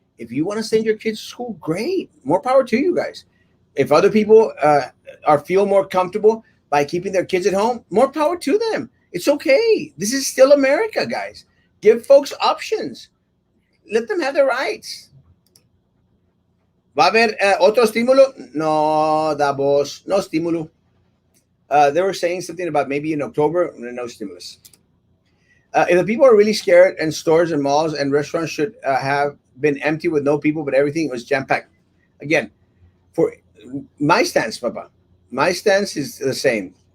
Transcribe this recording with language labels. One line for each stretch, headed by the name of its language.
English: If you want to send your kids to school, great. More power to you guys. If other people are feel more comfortable by keeping their kids at home, more power to them. It's okay. This is still America, guys. Give folks options. Let them have their rights.
Spanish: ¿Va a haber otro estímulo? No, Davos, no estímulo.
English: They were saying something about maybe in October, no stimulus. If the people are really scared, and stores and malls and restaurants should have been empty with no people, but everything was jam packed. Again, for my stance, Papa, my stance is the same.